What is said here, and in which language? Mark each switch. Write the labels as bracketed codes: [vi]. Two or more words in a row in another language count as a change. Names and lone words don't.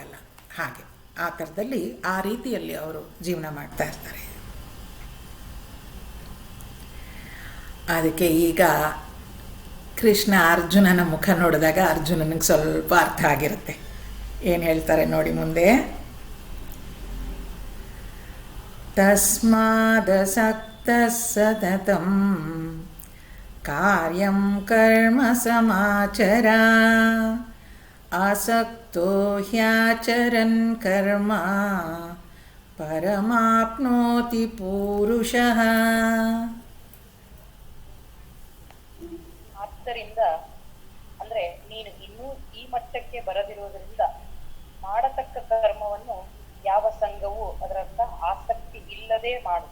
[kn] ಹಾಗೆ ಆ ಥರದಲ್ಲಿ ಆ ರೀತಿಯಲ್ಲಿ ಅವರು ಜೀವನ ಮಾಡ್ತಾ ಇರ್ತಾರೆ. ಅದಕ್ಕೆ ಈಗ ಕೃಷ್ಣ ಅರ್ಜುನನ ಮುಖ ನೋಡಿದಾಗ ಅರ್ಜುನನಿಗೆ ಸ್ವಲ್ಪ ಅರ್ಥ ಆಗಿರುತ್ತೆ. ಏನು ಹೇಳ್ತಾರೆ ನೋಡಿ ಮುಂದೆ. [sa] ತಸ್ಮಾದಸಕ್ತ ಸತತಂ ಕಾರ್ಯಂ ಕರ್ಮ ಸಮಾಚರ ಆಸಕ್ತೋ ಹ್ಯಾಚರನ್ ಕರ್ಮ ಪರಮಾಪ್ನೋತಿ ಪೂರುಷಃ. [kn] ಆದ್ದರಿಂದ ಅಂದ್ರೆ ನೀನು ಇನ್ನೂ ಈ ಮಟ್ಟಕ್ಕೆ ಬರದಿರುವುದರಿಂದ ಮಾಡತಕ್ಕ ಕರ್ಮವನ್ನು ಯಾವ ಸಂಘವೂ ಅದರಂತ ಆಸಕ್ತಿ ಇಲ್ಲದೆ ಮಾಡು.